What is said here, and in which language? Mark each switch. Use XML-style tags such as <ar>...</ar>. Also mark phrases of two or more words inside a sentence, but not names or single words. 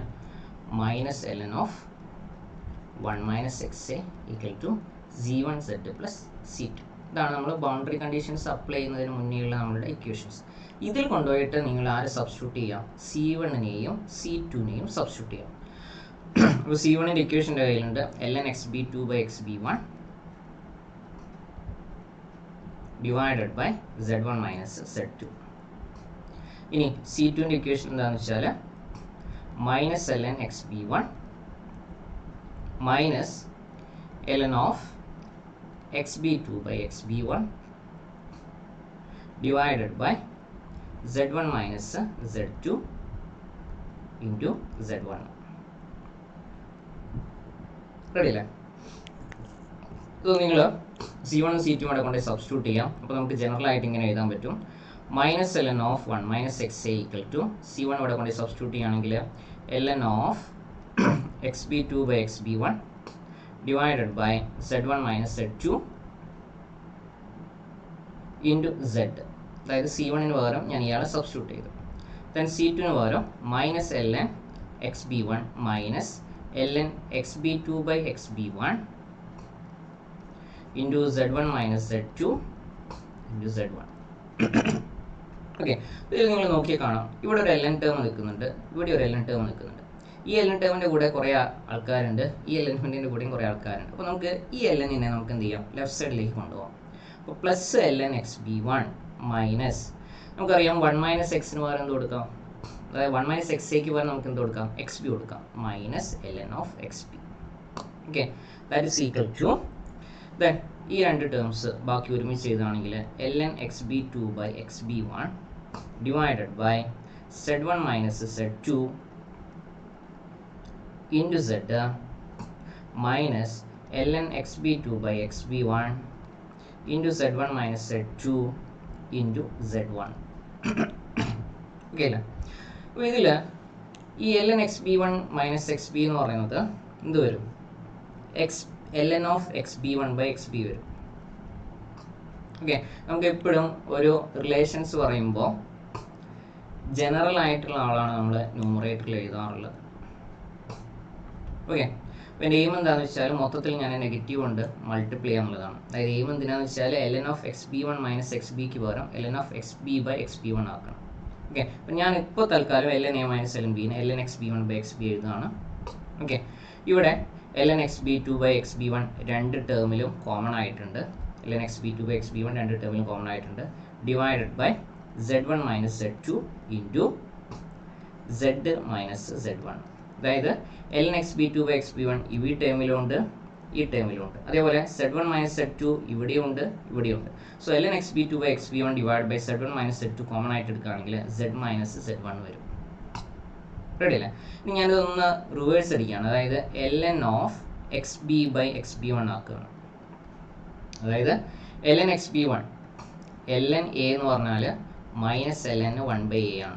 <en>minus ln of 1 minus x a equal to C1Z plus C2.</en> <ml>ഇതാണ് നമ്മൾ</ml> <en>boundary conditions apply</en> <ml>ചെയ്യുന്നതിന് മുന്നേയുള്ള നമ്മളുടെ ഇക്വേഷൻസ്. ഇതിൽ കൊണ്ടുപോയിട്ട് നിങ്ങൾ ആരെ സബ്സ്റ്റിറ്റ്യൂട്ട് ചെയ്യാം? C1നെയും C2നെയും സബ്സ്റ്റിറ്റ്യൂട്ട് ചെയ്യാം. അപ്പോൾ C1ൻ്റെ ഇക്വേഷൻ്റെ കയ്യിലുണ്ട്</ml> <en>ln xb2 by xb1 divided by z1 minus z2.</en> <ml>ഇനി C2ൻ്റെ ഇക്വേഷൻ എന്താണെന്ന് വെച്ചാൽ</ml> <en>minus ln xb1 minus ln of xb2 by xb1 divided by z1 minus z2 into z1.</en> <ml>റെഡിയല്ലേ? ഇത് നിങ്ങൾ C1ഉം C2ഉം കൂടെ കൊണ്ട് സബ്സ്റ്റിറ്റ്യൂട്ട് ചെയ്യാം. അപ്പോൾ നമുക്ക് ജനറൽ ആയിട്ട് ഇങ്ങനെ എഴുതാൻ പറ്റും.</ml> <en>minus ln of 1 minus x a equal to C1</en> <ml>ഇവിടെ കൊണ്ട് സബ്സ്റ്റിറ്റ്യൂട്ട് ചെയ്യുകയാണെങ്കിൽ</ml> <en>ln of xb2 by xb1 divided by z1 minus z2 into z.</en> <ml>അതായത് C1ന് പകരം ഞാൻ ഇയാളെ സബ്സ്റ്റിറ്റ്യൂട്ട് ചെയ്തു.</ml> <en>ദെൻ C2ന് പകരം minus ln xb1 minus ln xb2 by xb1 into z1 minus z2 into z1.</en> <ml>ഓക്കെ, ഇതിൽ നിങ്ങൾ നോക്കിയാൽ കാണാം ഇവിടെ ഒരു</ml> <en>ln term</en> <ml>നിൽക്കുന്നുണ്ട്, ഇവിടെ ഒരു</ml> <en>ln term</en> <ml>നിൽക്കുന്നുണ്ട്. ഈ ln ടേമിൻ്റെ കൂടെ കുറേ ആൾക്കാരുണ്ട്, ഈ എലമെൻറ്റിൻ്റെ കൂടെയും കുറേ ആൾക്കാരുണ്ട്. അപ്പോൾ നമുക്ക് ഈ lnനെ നമുക്ക് എന്ത് ചെയ്യാം?</ml> <en>left side</en> <ml>കൊണ്ടുപോകാം. അപ്പോൾ</ml> <en>plus ln xb1 minus</en> <ml>നമുക്കറിയാം 1 മൈനസ് എക്സിന് പകരം എന്ത് കൊടുക്കാം? അതായത് 1 മൈനസ് എക്സ് എക്ക് പകരം നമുക്ക് എന്ത് കൊടുക്കാം?</ml> <en>xb കൊടുക്കാം. minus ln of xb. okay, that is equal to then</en> <ml>ഈ രണ്ട് ടേംസ് ബാക്കി ഒരുമിച്ച് ചെയ്താണെങ്കിൽ</ml> <en>ln xb2 by xb1 divided by z1 minus z2 into z minus ln xb2 by xb1 into z1 minus z2 into z1.</en> <ml>ഓക്കെ അല്ലേ? അപ്പോൾ ഇതിൽ ഈ</ml> <en>ln xb1 minus xb</en> <ml>എന്ന് പറയുന്നത് എന്ത് വരും?</ml> <en>ln of xb1 by xb വരും.</en> <ml>ഓക്കെ, നമുക്ക് എപ്പോഴും ഒരു റിലേഷൻസ് പറയുമ്പോൾ ജനറൽ ആയിട്ടുള്ള ആളാണ് നമ്മൾ ന്യൂമറേറ്ററിൽ എഴുതാറുള്ളത്. ഓക്കെ, അപ്പോൾ എൻ്റെ എയിം എന്താണെന്ന് വെച്ചാൽ മൊത്തത്തിൽ ഞാൻ നെഗറ്റീവ് കൊണ്ട് മൾട്ടിപ്ലൈ ചെയ്യാനുള്ളതാണ്. അതായത് എയിം എന്തിനാന്ന് വെച്ചാൽ</ml> <en>ln of xb1 minus xb</en> <ml>പകരം</ml> <en>ln of xb by xb1</en> <ml>ആക്കണം. ഓക്കെ, അപ്പോൾ ഞാൻ ഇപ്പോൾ തൽക്കാലം</ml> <en>ln a minus ln b ln xb1 by xb</en> <ml>എഴുതുകയാണ്. ഓക്കെ, ഇവിടെ</ml> <en>ln xb2 by xb1</en> <ml>രണ്ട് ടേമിലും കോമൺ ആയിട്ടുണ്ട്.</ml> <en>ln xb2 by xb1</en> <ml>രണ്ട് ടേമിലും കോമൺ ആയിട്ടുണ്ട്.</ml> <en>divided by z1 minus z2 into z minus z1.</en> <ml>അതായത്</ml> <en>ln xb2 by xb1</en> <ml>ഈ ടേമിലുണ്ട്, ഈ ടേമിലുണ്ട്. അതേപോലെ</ml> <en>z1 minus z2</en> <ml>ഇവിടെയുണ്ട്, ഇവിടെയുണ്ട്.</ml> <en>so ln xb2 by xb1 divide by z1 minus z2</en> <ml>കോമൺ ആയിട്ട് എടുക്കുകയാണെങ്കിൽ</ml> <en>z minus z1</en> <ml>വരും. റെഡി അല്ലേ? ഇനി ഞാനിതൊന്ന് റിവേഴ്സ് അടിക്കുകയാണ്. അതായത്</ml> <en>ln of xb by xb1</en> <ml>ആക്കുകയാണ്. അതായത്</ml> <en>ln xb1 ln a</en> <ml>എന്ന് പറഞ്ഞാൽ</ml> <en>minus ln 1 by a</en> <ml>ആണ്.</ml>